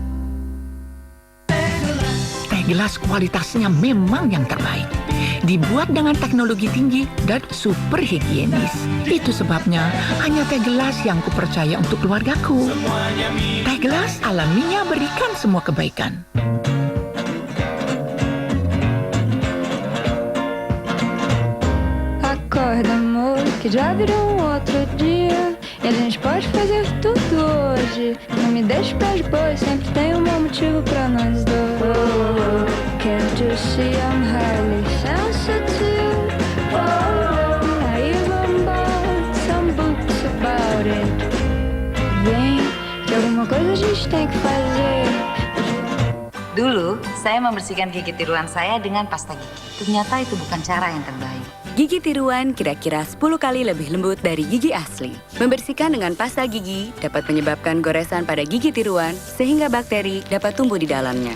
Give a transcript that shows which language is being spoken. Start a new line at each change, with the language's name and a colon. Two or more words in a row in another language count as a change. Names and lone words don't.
Indonesian: Teh gelas kualitasnya memang yang terbaik. Dibuat dengan teknologi tinggi dan super higienis. Itu sebabnya hanya teh gelas yang kupercaya untuk keluargaku. Teh gelas alaminya berikan semua kebaikan.
Portuguese: Acorda, amor, que já virou outro dia. E a gente pode fazer tudo hoje. Não me deixe pras boas, sempre tem motivo pra nós dois.
English: Can't you see I'm highly sensitive? I even bought some books about it.
Portuguese: Vem, que alguma coisa a gente tem que fazer.
Indonesian: Dulu, saya membersihkan gigi tiruan saya dengan pasta gigi. Ternyata itu bukan cara yang terbaik. Gigi tiruan kira-kira 10 kali lebih lembut dari gigi asli. Membersihkan dengan pasta gigi dapat menyebabkan goresan pada gigi tiruan sehingga bakteri dapat tumbuh di dalamnya.